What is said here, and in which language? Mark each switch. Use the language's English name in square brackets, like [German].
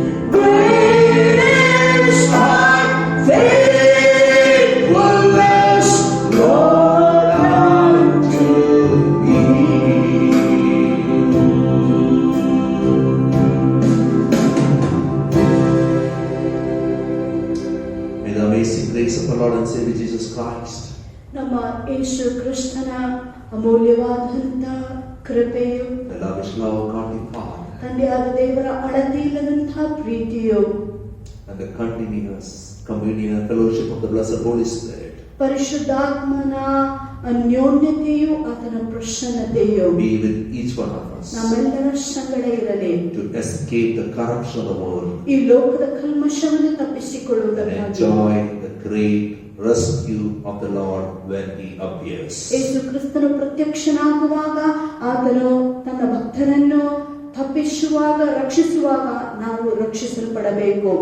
[English] Great is thy faithfulness, Lord, unto me. May the amazing grace of our Lord and Savior Jesus Christ, [Kannada] ನಮ್ಮ ಯೇಸು ಕ್ರಿಸ್ತನ ಅಮೂಲ್ಯವಾದಂಥ ಕೃಪೆಯು, [English] the lavish love of God the Father, [Kannada] ತಂದೆಯಾದ ದೇವರ ಅಳತೆಯಿಲ್ಲದಂಥ ಪ್ರೀತಿಯು, [English] and the continuous communion and fellowship of the blessed Holy Spirit [Kannada] ಪರಿಶುದ್ಧಾತ್ಮನ ಅನ್ಯೋನ್ಯತೆಯು, ಆತನ ಪ್ರಸನ್ನತೆಯು [English] be with each one of us [Kannada] ನಮ್ಮೆಲ್ಲರ ಸಂಗಡ ಇರಲಿ. [English] to escape the corruption of the world [Kannada] ಈ ಲೋಕದ ಕಲ್ಮಶವನ್ನು [English] and [Kannada] ತಪ್ಪಿಸಿಕೊಳ್ಳುವುದಕ್ಕಾಗಿ [English] enjoy the great rescue of the Lord when He appears. [Kannada] ಯೇಸು ಕ್ರಿಸ್ತನು ಪ್ರತ್ಯಕ್ಷನಾಗುವಾಗ, ಆತನು ತನ್ನ ಭಕ್ತರನ್ನು ತಪ್ಪಿಸುವಾಗ, ರಕ್ಷಿಸುವಾಗ ನಾವು ರಕ್ಷಿಸಲ್ಪಡಬೇಕು.